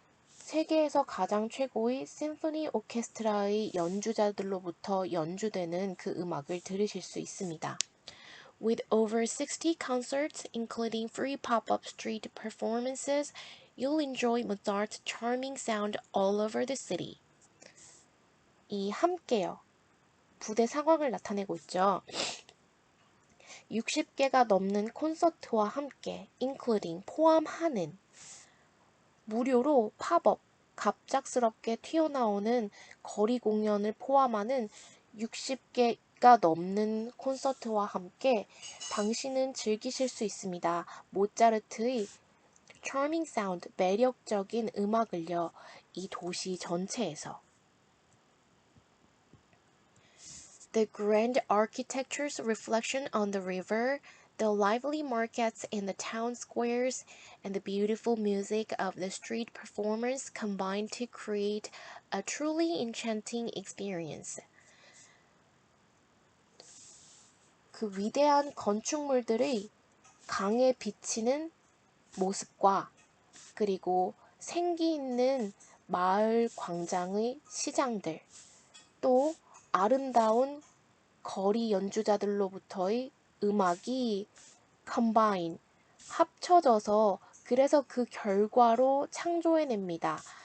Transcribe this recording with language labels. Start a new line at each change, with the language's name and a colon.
Korean: 세계에서 가장 최고의 심포니 오케스트라의 연주자들로부터 연주되는 그 음악을 들으실 수 있습니다.
English: With over 60 concerts, including free pop-up street performances, you'll enjoy Mozart's charming sound all over the city.
Korean: 이 함께요. 부대 상황을 나타내고 있죠. 60개가 넘는 콘서트와 함께, including 포함하는 무료로 팝업, 갑작스럽게 튀어나오는 거리 공연을 포함하는 60개가 넘는 콘서트와 함께 당신은 즐기실 수 있습니다. 모차르트의
English: charming sound,
Korean: 매력적인 음악을요. 이 도시 전체에서.
English: The grand architecture's reflection on the river, the lively markets in the town squares, and the beautiful music of the street performers combine to create a truly enchanting experience.
Korean: 그 위대한 건축물들의 강에 비치는 모습과 그리고 생기 있는 마을 광장의 시장들, 또 아름다운 거리 연주자들로부터의 음악이 combine, 합쳐져서 그래서 그 결과로 창조해냅니다.